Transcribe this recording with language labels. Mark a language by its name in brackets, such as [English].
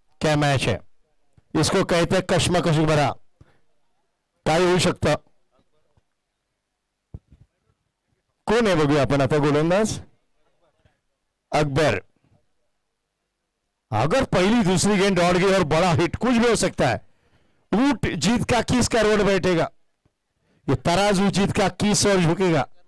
[Hindi] क्या मैच है, इसको कहते हैं कश्मकश भरा, [Marathi] काय होऊ शकतं। कोण आहे बघूया आपण आता गोलंदाज। [Hindi] अकबर, अगर पहली दूसरी गेंद दौड़ गई और बड़ा हिट, कुछ भी हो सकता है। ऊंट जीत का किस करवट बैठेगा, ये तराजू जीत का किस और झुकेगा।